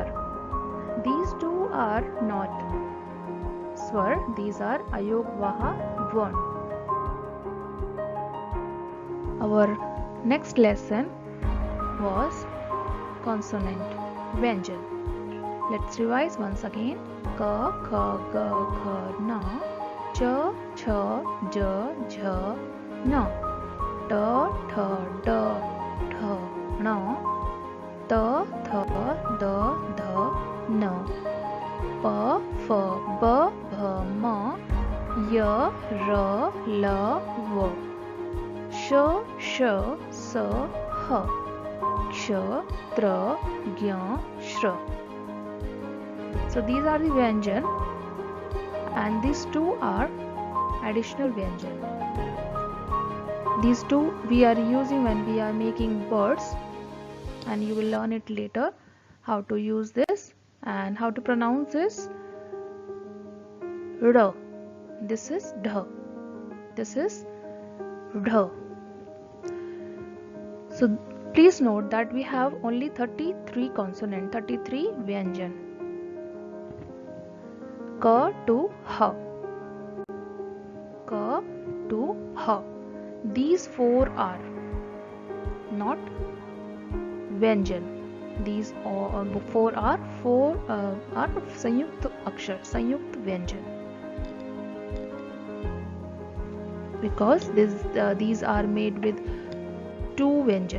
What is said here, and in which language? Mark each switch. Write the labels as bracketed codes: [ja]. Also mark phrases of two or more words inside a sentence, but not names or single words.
[en] These two are not swar, these are [hi] अयोगवाह ध्वनि. [en] Our next lesson was consonant, Vyanjan. Let's revise once again. [hi] क, ख, ग, घ, ङ. च, छ, ज, झ, ञ. ट, ठ, ड, ठ, ण. त, थ, द, ध, न. प, फ, ब, भ, म. य, र, ल, व. श, ष, स, ह. क्ष, त्र, ज्ञ, श्र. [en] So these are the Vyanjan, and these two are additional Vyanjan. These two we are using when we are making words, and you will learn it later how to use this and how to pronounce this. R. This is dh. This is dh. So please note that we have only 33 consonant, 33 Vyanjan. Ka to ha. Ka to ha. These four are not Vyanjan. These four are [hi] संयुक्त अक्षर, संयुक्त व्यंजन. [en] Because these are made with two Vyanjan.